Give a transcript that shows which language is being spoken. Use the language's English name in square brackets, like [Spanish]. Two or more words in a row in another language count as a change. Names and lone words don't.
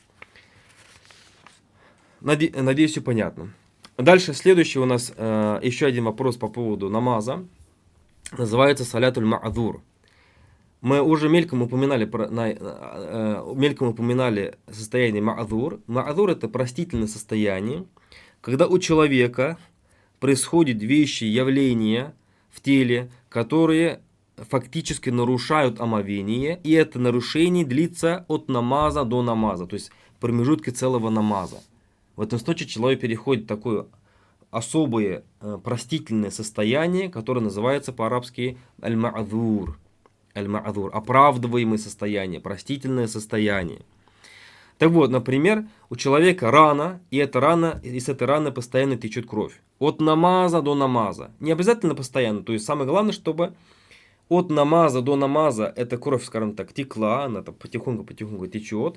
[Russian] Надеюсь, все понятно. Дальше, следующий у нас еще один вопрос по поводу намаза. Называется [Arabic] صلاة المعذور. [Russian] Мы уже мельком упоминали состояние ма'зур. Ма'зур — это простительное состояние, когда у человека происходят вещи, явления в теле, которые фактически нарушают омовение, и это нарушение длится от намаза до намаза, то есть в промежутке целого намаза. В этом случае человек переходит в такое особое простительное состояние, которое называется по-арабски аль-ма'зур. Аль-ма'зур, оправдываемое состояние, простительное состояние. Так вот, например, у человека рана, и с этой раны постоянно течет кровь. От намаза до намаза. Не обязательно постоянно, то есть самое главное, чтобы от намаза до намаза эта кровь, скажем так, текла, она там потихоньку течет.